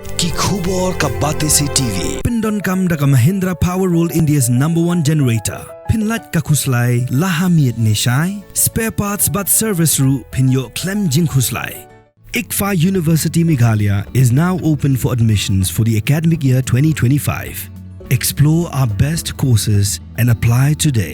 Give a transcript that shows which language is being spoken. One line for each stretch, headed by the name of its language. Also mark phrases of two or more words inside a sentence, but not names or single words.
Khasi: Ki khubor ka bate se TV. Pindon kam da ka Mahindra Power Roll
English: India's #1 generator.
Khasi: Pinlat ka khuslai laha miet neshai.
English: Spare parts
Khasi: but service ru pinyo klem jing khuslai.
English: ICFA University Meghalaya is now open for admissions for the academic year 2025. Explore our best courses and apply today.